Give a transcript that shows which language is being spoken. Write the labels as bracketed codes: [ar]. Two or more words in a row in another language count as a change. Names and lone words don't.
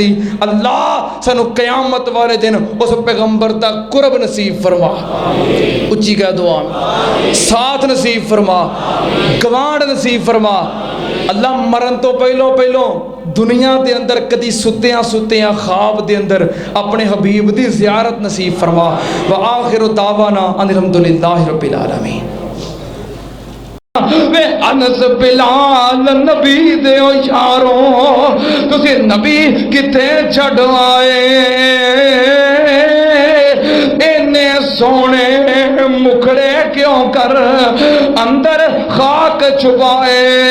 [pa] اللہ سانوں قیامت والے دن اس پیغمبر دا قرب نصیب فرما، اچی کہہ دعا میں، ساتھ نصیب فرما، گوانڈ نصیب فرما. اللہ مرن توں پہلوں پہلوں دنیا کے اندر کدی ستیاں ستیاں خواب کے اندر اپنے حبیب کی زیارت نصیب فرما. [ar] وآخر دعوانا الحمد لله رب العالمين. [pa] وے انس بلال نبی دے یارو، تسی نبی کتھے چھڈ آئے، انے سوہنے مکھڑے کیوں کر اندر خاک چھپائے.